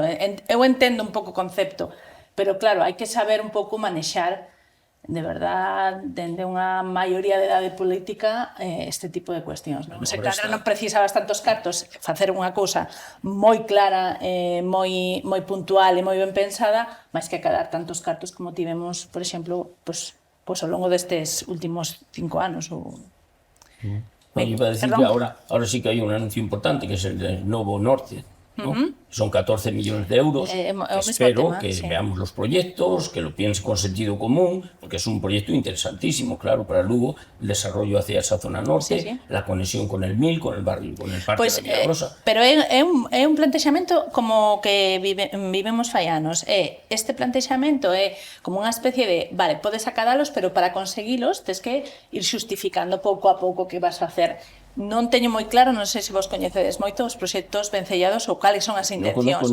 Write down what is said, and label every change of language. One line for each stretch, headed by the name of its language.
Galician: Eu entendo un pouco o concepto, pero claro, hai que saber un pouco manexar de verdad, dende unha maioría de idade política este tipo de cuestións. Non? Se claro, non precisabas tantos cartos, facer unha cousa moi clara, moi puntual e moi ben pensada, máis que acadar tantos cartos como tivemos, por exemplo, pues ao longo destes últimos 5 anos.
Spanish: Iba a decir que ahora sí que hay un anuncio importante, que es el del Novo Norte, ¿no? Son 14 millones de euros. Espero tema, que veamos los proyectos, que lo piense con sentido común, porque es un proyecto interesantísimo, claro, para Lugo, el desarrollo hacia esa zona norte, la conexión con el MIL, con el barrio, con el Parque de la Milagrosa.
Galician: Pero é un plantexamento como que vivemos fai anos. Este plantexamento é como unha especie de, vale, podes acadalos, pero para conseguilos tens que ir xustificando pouco a pouco que
Spanish: vas a hacer.
Galician: Non teño moi claro, non sei se vos coñecedes moito os proxectos vencellados ou cales son as intencións.